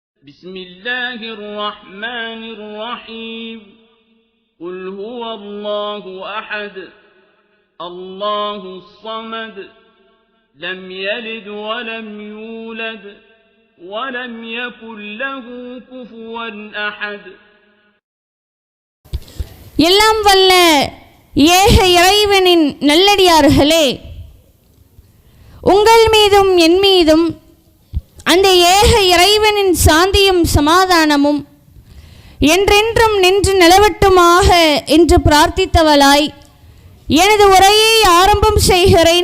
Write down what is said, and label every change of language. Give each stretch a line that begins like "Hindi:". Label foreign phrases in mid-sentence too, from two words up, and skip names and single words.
Arabic: بسم الله الرحمن الرحيم قل هو الله أحد الله الصمد لم يلد ولم يولد ولم يكن له كفوا أحد.
Tamil: எல்லாம் வல்ல ஏக இறைவனின் நல்லடியார்களே, உங்கள் மீதும் என் மீதும் அந்த ஏக இறைவனின் சாந்தியும் சமாதானமும் என்றென்றும் நின்று நிலவட்டுமாக என்று பிரார்த்தித்தவளாய் எனது உரையை ஆரம்பம் செய்கிறேன்.